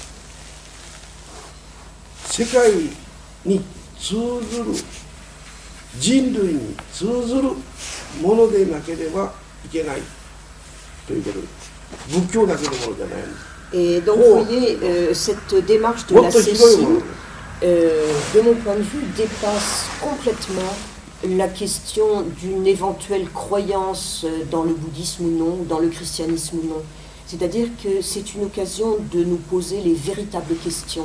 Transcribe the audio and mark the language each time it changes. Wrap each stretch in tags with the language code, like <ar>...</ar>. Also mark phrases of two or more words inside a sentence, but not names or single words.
<ja>世界に通ずる、人類に通ずるものでなければいけないということです。仏教だけのものじゃないんです。</ja> <fr>Et donc vous voyez, cette démarche de la cécine, de mon point de vue, dépasse complètement la question d'une éventuelle croyance dans le bouddhisme ou non, dans le christianisme ou non. C'est-à-dire que c'est une occasion de nous poser les véritables questions.</fr>